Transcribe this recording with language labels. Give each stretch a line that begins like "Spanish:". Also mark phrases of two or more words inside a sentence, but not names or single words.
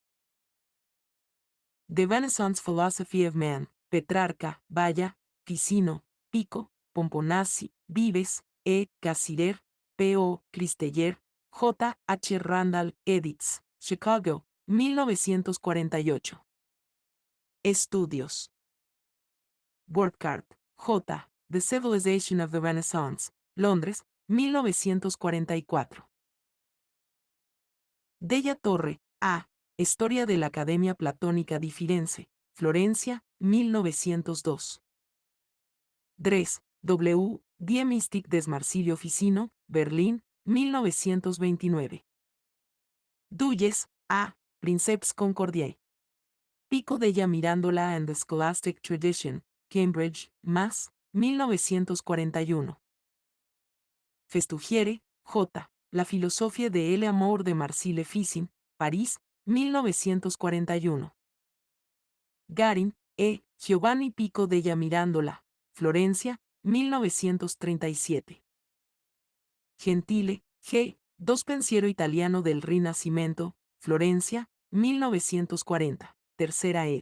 English: The Renaissance Philosophy of Man, Petrarca, Valla, Ficino, Pico, Pomponazzi, Vives, E. Cassirer, P. O. Christeller, J. H. Randall, Edits, Chicago, 1948.
Spanish: Estudios. Burckhardt, J.
English: The Civilization of the Renaissance,
Spanish: Londres, 1944. Della Torre, A. Historia de la Academia Platónica di Firenze, Florencia, 1902.
German: Dres, W. Die Mystik des Marsilio Ficino, Berlín, 1929.
Latin: Dulles, A. Princeps Concordiae.
English: Pico della Mirandola and the Scholastic Tradition, Cambridge, Mass., 1941.
Spanish: Festugiere, J. La filosofia de el amor de Marcille Ficin, París, 1941. Garin, E. Giovanni Pico della Mirandola, Florencia, 1937. Gentile, G. Dos Pensiero Italiano del Rinascimento, Florencia, 1940, tercera ed.